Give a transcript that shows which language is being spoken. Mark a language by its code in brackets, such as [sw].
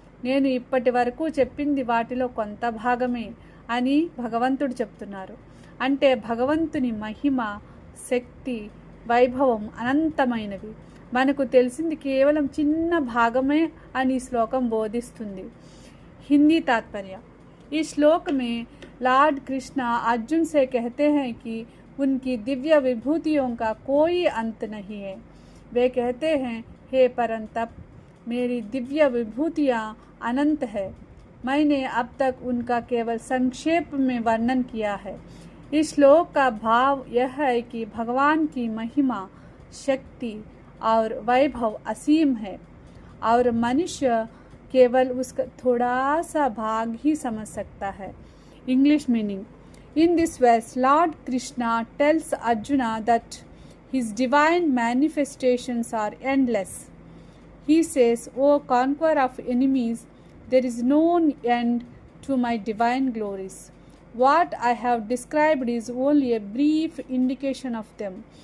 [te] నేను ఇప్పటి వరకు చెప్పింది వాటిలో కొంత భాగమే అని భగవంతుడు చెప్తున్నారు. అంటే భగవంతుని మహిమ, శక్తి, వైభవం అనంతమైనవి. మనకు తెలిసింది కేవలం చిన్న భాగమే అని శ్లోకం బోధిస్తుంది. [hi] हिंदी तात्पर्य। इस श्लोक में लॉर्ड कृष्णा अर्जुन से कहते हैं कि उनकी दिव्य विभूतियों का कोई अंत नहीं है। वे कहते हैं, हे परंतप, मेरी दिव्य विभूतियाँ अनंत है। मैंने अब तक उनका केवल संक्षेप में वर्णन किया है। इस श्लोक का भाव यह है कि भगवान की महिमा, शक्ति और वैभव असीम है और मनुष्य केवल उसका थोड़ा सा भाग ही समझ सकता है। [en] English meaning. In this verse lord Krishna tells Arjuna that his divine manifestations are endless. He says, o conqueror of enemies, there is no end to my divine glories. What I have described is only a brief indication of them.